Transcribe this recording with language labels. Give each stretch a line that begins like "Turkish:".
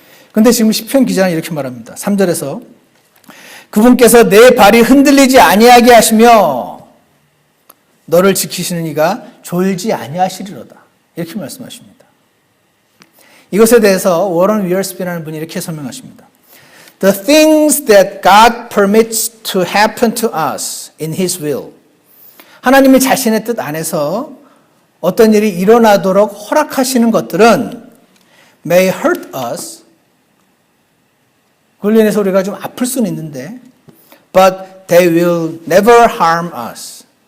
Korean: 그런데 지금 시편 기자는 이렇게 말합니다. 3절에서 그분께서 내 발이 흔들리지 아니하게 하시며 너를 지키시는 이가 졸지 아니하시리로다. 이렇게 말씀하십니다. 이것에 대해서 워런 위얼스피라는 분이 이렇게 설명하십니다.
English: The things that God permits to happen to us in His will.
Korean: 하나님이 자신의 뜻 안에서 어떤 일이 일어나도록 허락하시는 것들은
English: may hurt us.
Korean: 그걸로 인해서 우리가 좀 아플 수는 있는데
English: but they will never harm us.